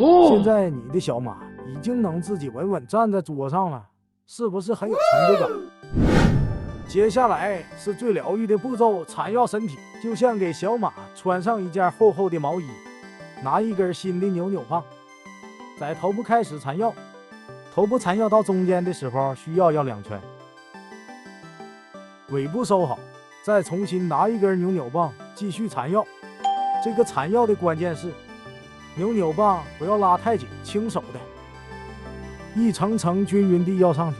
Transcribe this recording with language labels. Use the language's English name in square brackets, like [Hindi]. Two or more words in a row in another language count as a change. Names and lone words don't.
[Chinese] 現在你的小馬已經能自己穩穩站在桌上了，是不是很有成就感？接下來是最療癒的步驟，纏繞身體，就像給小馬穿上一件厚厚的毛衣。拿1根新的扭扭棒，在頭部開始纏繞，頭部纏繞到中間的時候需要2圈，尾部收好。再重新拿1根扭扭棒繼續纏繞。這個纏繞的關鍵是扭扭棒不要拉太緊，輕手的，一層層均勻地要上去。